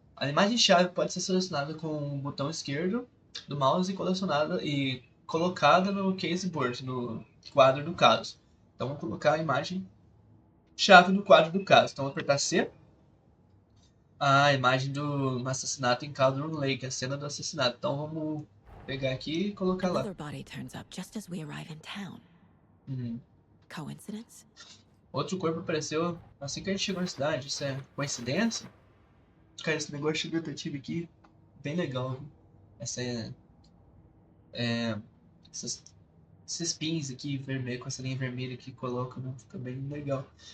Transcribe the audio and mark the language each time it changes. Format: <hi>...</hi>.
<pt>A imagem-chave pode ser selecionada com o botão esquerdo do mouse e colocada no caseboard, no quadro do caso. Então vamos colocar a imagem-chave no quadro do caso. Então vou apertar C. A imagem do assassinato em Cauldron Lake, a cena do assassinato. Então vamos pegar aqui e colocar lá.</pt> <en>Another body turns up just as we arrive in town. Coincidence?</en> <pt>Outro corpo apareceu assim que a gente chegou na cidade. Isso é coincidência? Cara, esse negócio de detetive aqui, bem legal. Viu? Esses pins aqui vermelho, com essa linha vermelha que coloca, né? Fica bem legal.</pt>